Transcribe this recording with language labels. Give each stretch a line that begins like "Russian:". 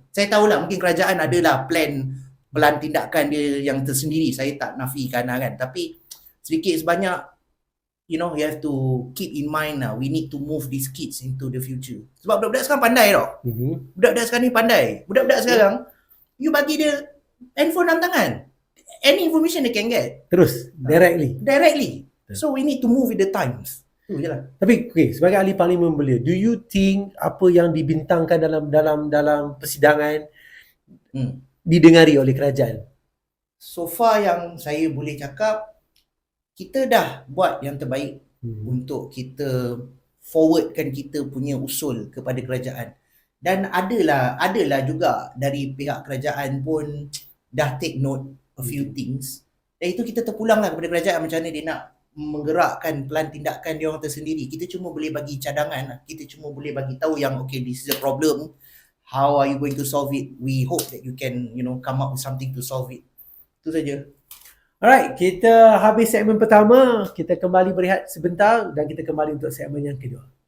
Malay: Saya tahulah mungkin kerajaan adalah plan tindakan dia yang tersendiri. Saya tak nafikan lah kan. Tapi sedikit sebanyak,
English: you know, you have to keep in mind
Malay: lah.
English: We need to move these kids into the future.
Malay: Sebab budak-budak sekarang pandai tau. Budak-budak sekarang ni pandai. Budak-budak sekarang, you bagi dia handphone dalam tangan,
English: any information they can get.
Malay: Terus, directly.
English: So we need to move with the times.
Malay: Tapi sebagai ahli parlimen belia,
English: do you think
Malay: apa yang dibintangkan dalam persidangan didengari oleh kerajaan? So far yang saya boleh cakap, kita dah buat yang terbaik untuk kita forwardkan kita punya usul kepada kerajaan. Dan adalah juga dari pihak kerajaan pun dah
English: take note a few things.
Malay: Dan itu kita terpulanglah kepada kerajaan macam mana dia nak menggerakkan plan tindakan dia orang tersendiri. Kita cuma boleh bagi cadangan, kita cuma boleh bagi tahu yang okay,
English: this is a problem, how are you going to solve it. We hope that you can, you know, come up with something to solve it.
Malay: Itu saja. Alright, kita habis segmen pertama, kita kembali berehat sebentar dan kita kembali untuk segmen yang kedua.